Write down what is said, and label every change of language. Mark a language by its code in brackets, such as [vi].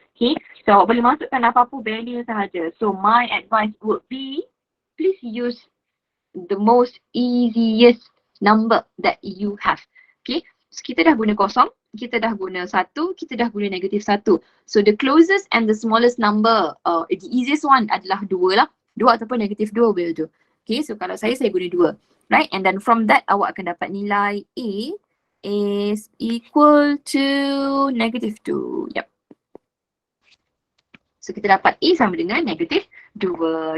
[en] Okay, so [ms] awak boleh masukkan apa-apa value sahaja. [en] So my advice would be, please use the most easiest number that you have. Okay, so [ms] kita dah guna kosong, kita dah guna 1, kita dah guna negatif 1. [en] So the closest and the smallest number, the easiest one [ms] adalah 2 lah. 2 ataupun negatif 2 boleh tu. [en] Okay, so [ms] kalau saya guna 2. [en] Right, and then from that [ms] awak akan dapat nilai [en] A is equal to negative 2. Yep. [ms] So kita dapat A sama dengan negatif 2.